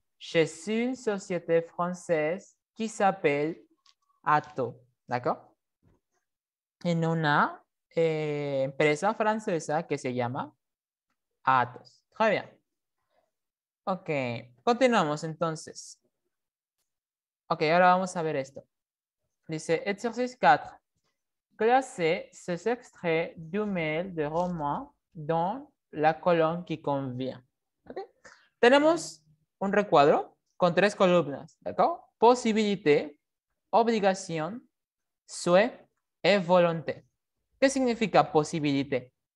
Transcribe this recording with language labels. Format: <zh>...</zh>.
<fr>Je suis une société française qui s'appelle Atos. D'accord?</fr> <es>En una empresa francesa que se llama Atos.</es> <fr>Très bien.</fr> <es>Ok. Continuamos entonces. Ok, ahora vamos a ver esto. Dice, exercice 4.</es> <fr>Classez ces extraits du mail de roman dans la colonne qui convient.</fr> <es>¿Okay? Tenemos un recuadro con 3 columnas, ¿d'accord?</es> <fr>Posibilité, obligación, souhait et volonté.</fr> <es>¿Qué significa posibilité?</es>